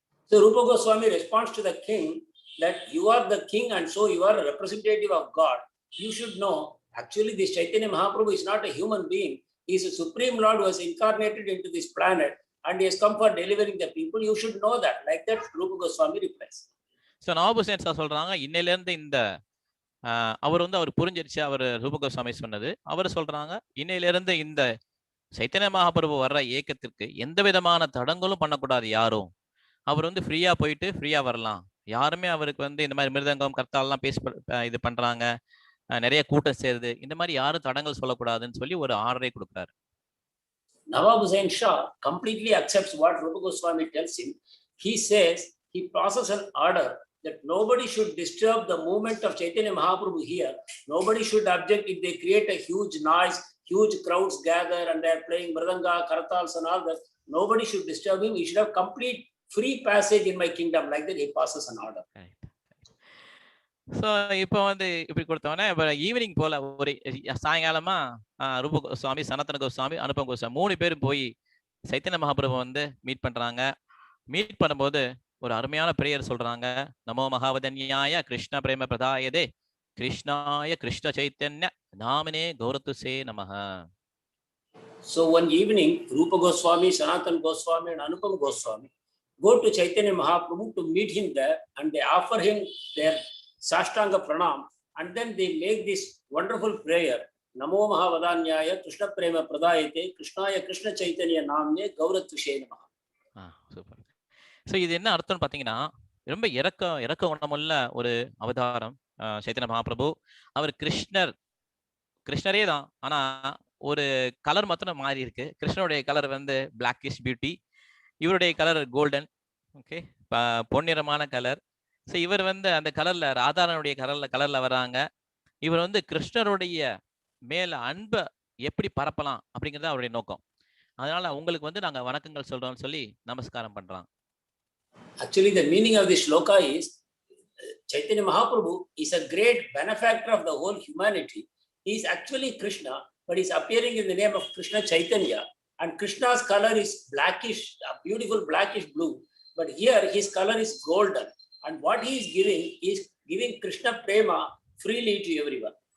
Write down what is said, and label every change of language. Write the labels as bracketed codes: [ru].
[en] So Rupa Goswami responds to the king that you are the king and so you are a representative of God. You should know, actually this Chaitanya Mahaprabhu is not a human being. He is a supreme lord who has incarnated into this planet and he has come for delivering the people. You should know that. Like that Rupa Goswami replies. [ta] So Nawab Hussain sir சொல்றாங்க, இன்னையில இருந்து இந்த அவர் வந்து அவர் புரிஞ்சிருச்சு அவர் ரூப கோஸ்வாமி சொன்னது. அவர் சொல்றாங்க, இன்னையில இருந்து இந்த சைத்தன்ய மகாபிரபு வர்ற இயக்கத்திற்கு எந்த விதமான தடங்களும் பண்ணக்கூடாது யாரும். அவர் வந்து ஃப்ரீயா போயிட்டு ஃப்ரீயா வரலாம். யாருமே அவருக்கு வந்து இந்த மாதிரி மிருதங்கம் கர்த்தாலெல்லாம் பேசி இது பண்றாங்க, நிறைய கூட்டம் சேருது, இந்த மாதிரி யாரும் தடங்கள் சொல்லக்கூடாதுன்னு சொல்லி ஒரு ஆர்டரை கொடுக்குறாரு. [en] Nawab Hussain Shah completely accepts what Rupa Goswami tells him. He says, he passes an order that nobody should disturb the movement of Chaitanya Mahaprabhu here. Nobody should object if they create a huge noise, huge crowds gather and they are playing mridanga, kartals and all that. Nobody should disturb him. He should have complete free passage in my kingdom. Like that he passes an order. [ta] So இப்போ வந்து இப்படி கொடுத்தோன்னே இப்போ evening போல ஒரு சாயங்காலமா ரூப கோஸ்வாமி, சனாதன கோஸ்வாமி, அனுபம் கோஸ்வாமி 3 பேரும் போய் சைத்தன்ய மகாபிரபு வந்து மீட் பண்றாங்க. மீட் பண்ணும்போது ஒரு அருமையான பிரேயர் சொல்றாங்க. [sa] நமோ மகாவதன்யாய கிருஷ்ண பிரேம பிரதாயதே கிருஷ்ணாய கிருஷ்ண சைத்தன்ய நாமினே கௌரத்துசே நமஹ. [en] So one evening, Rupa Goswami, Sanatan Goswami and Anupam Goswami go to Chaitanya Mahaprabhu to meet him there and they offer him their Sashtanga Pranam and then they make this wonderful prayer. [sa] Namo Mahavadanyaya Krishna Prema Pradayate Krishnaya Krishna Chaitanya Namne Gauratushe Namaha. [ta] Super. So இது என்ன அர்த்தம்னு பார்த்தீங்கன்னா, ரொம்ப இறக்க குணமுள்ள ஒரு அவதாரம் சைத்தன்ய மகாபிரபு. அவர் கிருஷ்ணரே தான், ஆனா ஒரு கலர் மாத்திரம் மாறி இருக்கு. கிருஷ்ணனுடைய கலர் வந்து பிளாக்கிஷ் பியூட்டி, இவருடைய colour golden, okay, பொன்னிறமான colour. So இவர் வந்து அந்த கலர்ல ராதாரனுடைய கலர்ல வராங்க. இவர் வந்து கிருஷ்ணருடைய மேல அன்பை எப்படி பரப்பலாம் அப்படிங்கிறது அவருடைய நோக்கம். அதனால உங்களுக்கு வந்து நாங்க வணக்கங்கள் சொல்றோம்னு சொல்லி நமஸ்காரம் பண்றாங்க. [en] Actually, the meaning of this shloka is Chaitanya Mahaprabhu is a great benefactor of the whole humanity. He is actually Krishna, but he is appearing in the name of Krishna Chaitanya. And Krishna's color is blackish, a beautiful blackish blue. But here his color is golden. And what he is giving Krishna Prema freely to everyone.